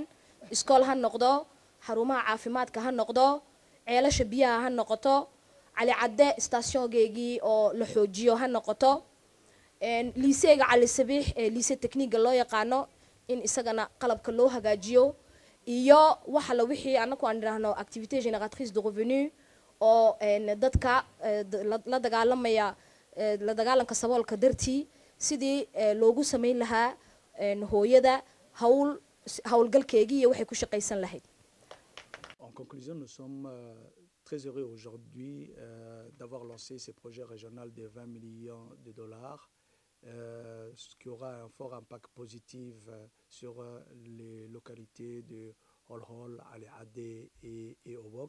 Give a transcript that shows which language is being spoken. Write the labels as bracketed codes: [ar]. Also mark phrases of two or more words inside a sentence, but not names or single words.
[so] iskool ha noqdo, xarumaha caafimaadka ha noqdo, ceelasha biyaha ha noqoto, Cali Cadde stationgeegii oo la xoojiyo ha noqoto, liiseega Cali Sabiix liise tekniiga loo yaqaano in isagana qalabka loo hagaajiyo, iyo waxa la wixii anaku aan dhahno [fr] activité génératrice de revenus [so] oo dadka la dagaalanka saboolka dartii sidii loogu samayn lahaa hooyada howlgalkeegii iyo waxay ku shaqaysan lahayd. [fr] En conclusion, nous sommes très heureux aujourd'hui d'avoir lancé ce projet régional de 20 millions de dollars ce qui aura un fort impact positif sur les localités de Hol-Hol, Al-Adé et Obok.